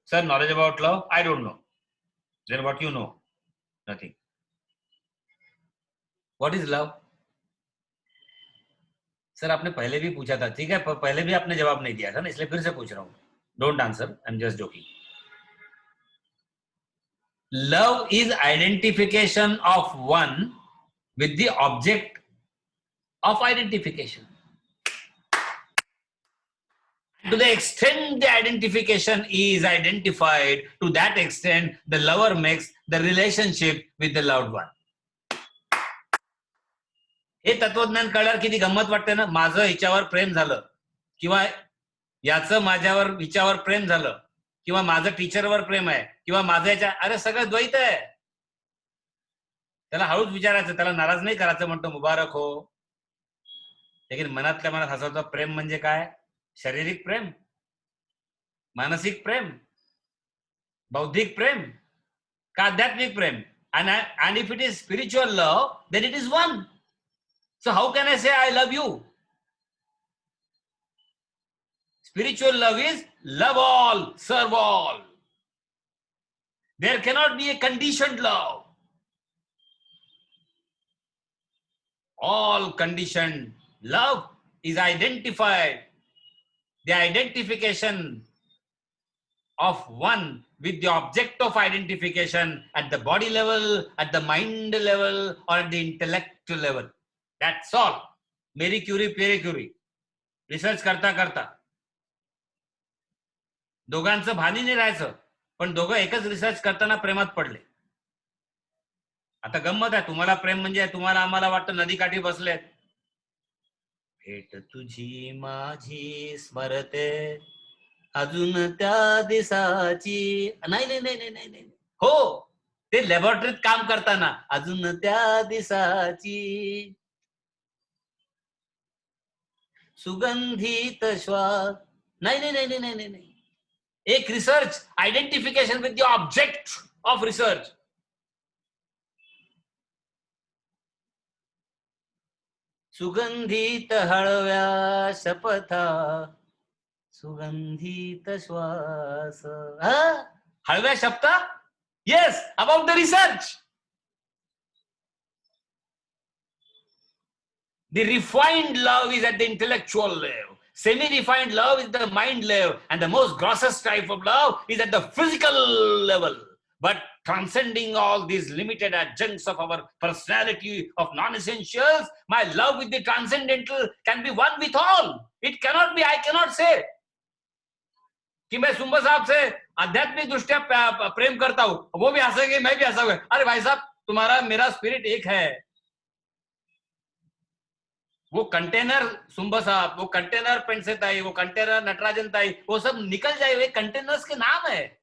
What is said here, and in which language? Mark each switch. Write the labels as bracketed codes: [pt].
[en] Sir, knowledge about love, I don't know. Then what you know? Nothing. What is love? [hi] Sir, आपने पहले भी पूछा था, ठीक है, पहले भी आपने जवाब नहीं दिया था ना, इसलिए फिर से पूछ रहा हूं. [en] Don't answer, I am just joking. Love is identification of one with the object of identification. To the extent the identification is identified, to that extent the lover makes the relationship with the loved one. [mr] हे तत्वज्ञान कळल्यावर किती गंमत वाटते ना. माझं हिच्यावर प्रेम झालं किंवा याचं माझ्यावर हिच्यावर प्रेम झालं किंवा माझं टीचरवर प्रेम आहे किंवा माझं याच्या, अरे सगळं द्वैत आहे. त्याला हळूच विचारायचं, त्याला नाराज नाही करायचं. म्हणतो [hi] मुबारक हो. लेकिन [mr] मनातल्या मनात हसायचं. प्रेम म्हणजे काय? शारीरिक प्रेम, मानसिक प्रेम, बौद्धिक प्रेम का आध्यात्मिक प्रेम? [en] and if it is spiritual love, then it is one. So how can I say I love you? Spiritual love is love all, serve all. There cannot be a conditioned love. All conditioned love is identified. The identification of one with the object of identification at the body level, at the mind level, or at the intellect level. That's all. [mr] Marie Curie peri Curie research करता करता दोघांचं भानी नाही राहायचं, पण दोघं एकच research करताना प्रेमात पडले. आता गंमत आहे, तुम्हाला प्रेम म्हणजे तुम्हाला आम्हाला वाटतं नदीकाठी बसलेत. भेट तुझी माझी स्मरते अजून त्या दिसाची. नाही नाही नाही नाही नाही, हो, ते लॅबोरेटरीत काम करताना अजून त्या दिसाची सुगंधित श्वास. नाही नाही नाही नाही नाही नाही. [en] एक research, identification with the object of research. [mr] सुगंधित हळव्या शपथा सुगंधित श्वास. हळव्या शपथा. [en] Yes, about the research. The refined love is at the intellectual level. Semi-refined love is the mind level. And the most grossest type of love is at the physical level. But transcending all these limited adjuncts of our personality of non-essentials, my love with the transcendental can be one with all. It cannot be, I cannot say [hi] कि मैं सुंबा साहब से आध्यात्मिक दृष्टिया प्रेम करता हूं, वो भी हंसेंगे, मैं भी हंसूंगा. अरे भाई साहब, तुम्हारा मेरा स्पिरिट एक है. वो कंटेनर सुंबा साहब, वो कंटेनर पेंसे ताई, वो कंटेनर नटराजन ताई, वो सब निकल जाए, वे कंटेनर्स के नाम है.